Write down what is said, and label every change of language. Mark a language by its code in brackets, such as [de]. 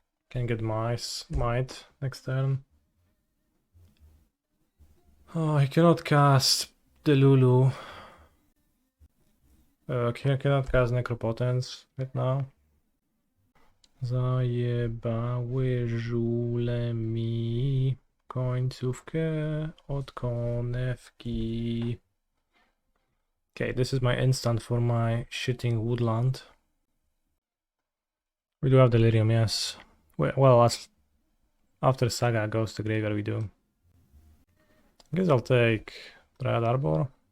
[en] Can get Mite next turn. Oh, I cannot cast the Lulu. I cannot cast Necropotence right now. [pl] Zajebały żule mi końcówkę od konewki. [en] Okay, this is my instant for my Shifting Woodland. We do have Delirium, yes. Well, after Saga goes to graveyard, we do. I guess I'll take Dryad Arbor.